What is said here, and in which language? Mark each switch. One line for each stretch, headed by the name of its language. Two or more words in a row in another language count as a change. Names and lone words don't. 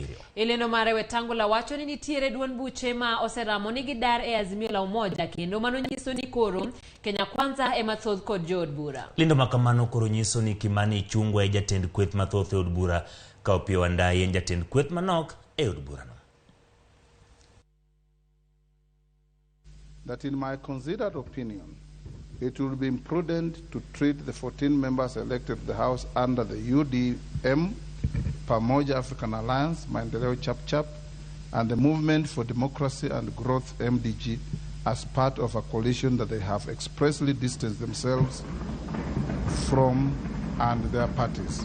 Luo (Kenya and Tanzania): Ileno mare Wetangula wacho ni nitiere duond buche ma oseramo ni gidar e Azimio la Umoja kendo mano nyiso ni koro Kenya Kwanza e mathoth kod od bura. Lindo makamano koro nyiso ni Kimani Ichung'wa e jatend kweth mathoth e od bura ka Opiyo Wandayi en jatend kweth manok e od bura no.
English: That in my considered opinion, it would be imprudent to treat the 14 members elected to the House under the UDM, Pamoja African Alliance, Maendeleo Chap-Chap, and the Movement for Democracy and Growth, MDG, as part of a coalition that they have expressly distanced themselves from and their parties.